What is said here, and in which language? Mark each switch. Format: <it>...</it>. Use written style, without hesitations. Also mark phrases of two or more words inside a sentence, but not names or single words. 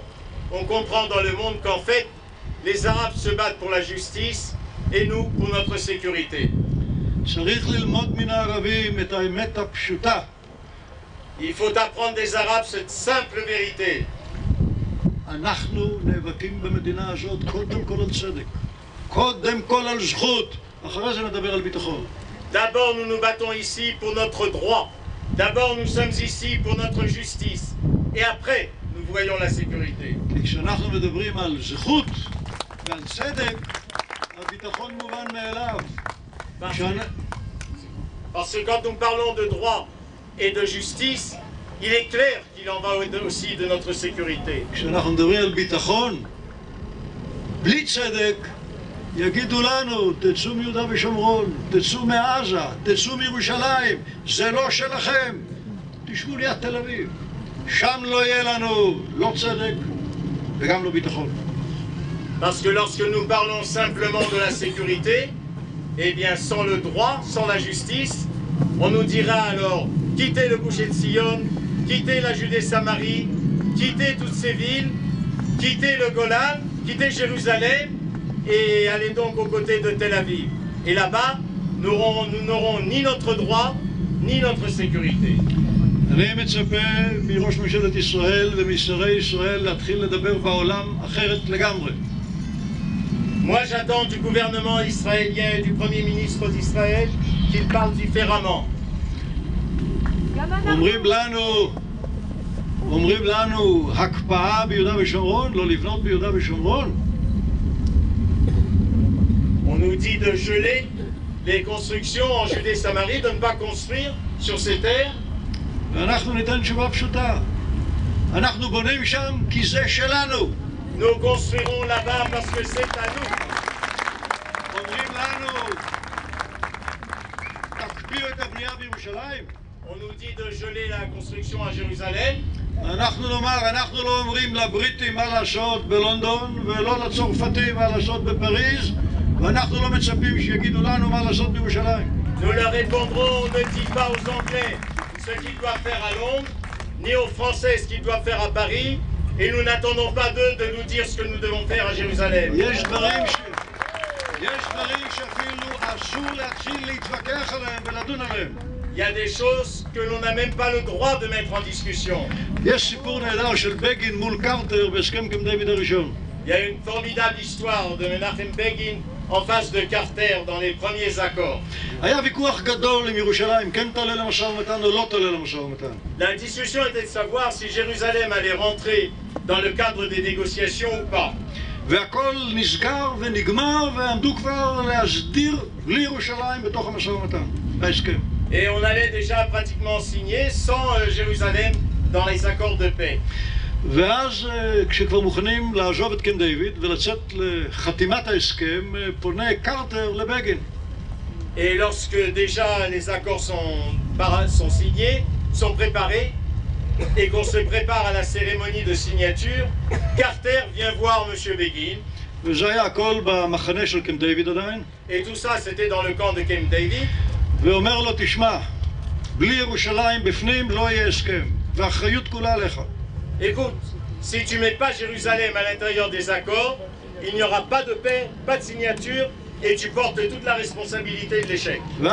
<fr>On comprend dans le monde qu'en fait, les Arabes se battent pour la justice et nous pour notre sécurité.</fr> <he>צריך ללמוד מן הערבים את האמת הפשוטה.</he> <fr>Il faut apprendre des Arabes cette simple vérité.</fr> <he>אנחנו נאבקים במדינה הזאת קודם כל על צדק, קודם כל על זכות, אחרי זה נדבר על ביטחון.</he> <fr>D'abord nous nous battons ici pour notre droit, d'abord nous sommes ici pour notre justice, et après nous voyons la sécurité.</fr> <he>כי כשאנחנו מדברים על זכות ועל צדק, הביטחון מובן מאליו.</he> <fr>Parce que quand nous parlons de droit et de justice, il est clair qu'il en va aussi de notre sécurité.</fr> <he>כשאנחנו מדברים על ביטחון, בלי צדק, יגידו לנו, תצאו מיהודה ושומרון, תצאו מעזה, תצאו מירושלים, זה לא שלכם, תשבו ליד תל אביב. שם לא יהיה לנו לא צדק וגם לא ביטחון.</he> <fr>Parce que lorsque nous parlons simplement de la sécurité, eh bien sans le droit, sans la justice, on nous dira alors quittez le boucher de Sion, quittez la Judée-Samarie, quittez toutes ces villes, quittez le Golan, quittez Jérusalem et allez donc aux côtés de Tel Aviv. Et là-bas, nous n'aurons ni notre droit, ni notre sécurité.</fr> <he>אני מצפה מראש ממשלת ישראל ומשרי ישראל להתחיל לדבר בעולם אחרת לגמרי.</he> <fr>Moi, j'attends du gouvernement israélien et du Premier ministre d'Israël qu'ils parlent différemment.</fr> <he>אומרים לנו הקפאה ביהודה ושומרון, לא לבנות ביהודה ושומרון.</he> <fr>On nous dit de geler les constructions en Judée-Samarie, de ne pas construire sur ces terres.</fr> <he>ואנחנו ניתן תשובה פשוטה. אנחנו בונים שם כי זה שלנו.</he> <fr>Nous construirons là-bas parce que c'est à nous.</fr> <he>אומרים לנו, תקפיאו את הבנייה בירושלים.</he> <fr>On nous dit de geler la construction à Jérusalem.</fr> <he>אנחנו נאמר, אנחנו לא אומרים לבריטים מה לעשות בלונדון ולא לצרפתים מה לעשות בפריז, ואנחנו לא מצפים שיגידו לנו מה לעשות בירושלים.</he> <fr>Nous leur répondrons, on ne dit pas aux Anglais ce qu'ils doivent faire à Londres, ni aux Français ce qu'ils doivent faire à Paris, et nous n'attendons pas d'eux de nous dire ce que nous devons faire à Jérusalem.</fr> <he>יש דברים שאפילו אסור להתחיל להתווכח עליהם ולדון עליהם.</he> <fr>Il y a des choses que l'on n'a même pas le droit de mettre en discussion.</fr> <he>יש סיפור נהדר של בגין מול קרטר בהסכם קמפ דיוויד הראשון.</he> <fr>Il y a une formidable histoire de Menachem Begin en face de Carter dans les premiers accords.</fr> <he>היה ויכוח גדול אם ירושלים כן תעלה למשא ומתן או לא תעלה למשא ומתן.</he> <fr>La discussion était de savoir si Jérusalem allait rentrer dans le cadre des négociations ou pas.</fr> <he>והכל נסגר ונגמר ועמדו כבר להסדיר בלי ירושלים בתוך המשא ומתן, בהסכם.</he> <fr>Et on allait déjà pratiquement signer sans Jérusalem dans les accords de paix.</fr> <he>ואז כשכבר מוכנים לעזוב את קמפ דיוויד ולצאת לחתימת ההסכם, פונה קרטר לבגין.</he> <fr>Et lorsque déjà les accords sont signés, sont préparés, et qu'on se prépare à la cérémonie de signature, Carter vient voir M. Begin.</fr> <he>וזה היה הכל במחנה של קמפ דיוויד עדיין.</he> <fr>Et tout ça, c'était dans le camp de Camp David.</fr> <he>ואומר לו, תשמע, בלי ירושלים בפנים לא יהיה הסכם, והאחריות כולה עליך.</he> <fr>Écoute, si tu ne mets pas Jérusalem à l'intérieur des accords, il n'y aura pas de paix, pas de signature, et tu portes toute la responsabilité de l'échec.</fr>